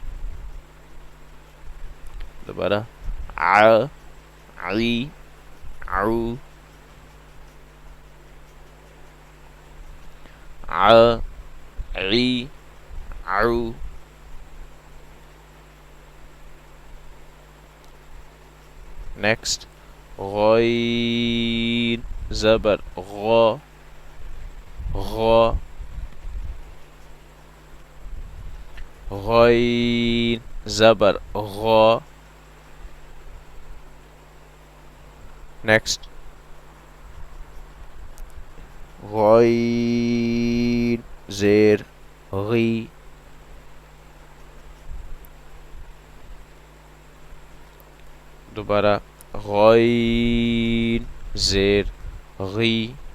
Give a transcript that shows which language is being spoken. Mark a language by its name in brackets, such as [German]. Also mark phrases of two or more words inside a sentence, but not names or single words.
[Urdu] دوبارہ ع عی عو ع عی عو. نیکسٹ. غین زبر غ غ غین زبر غ. نیکسٹ. غین زیر غی. دوبارہ غین زیر غی.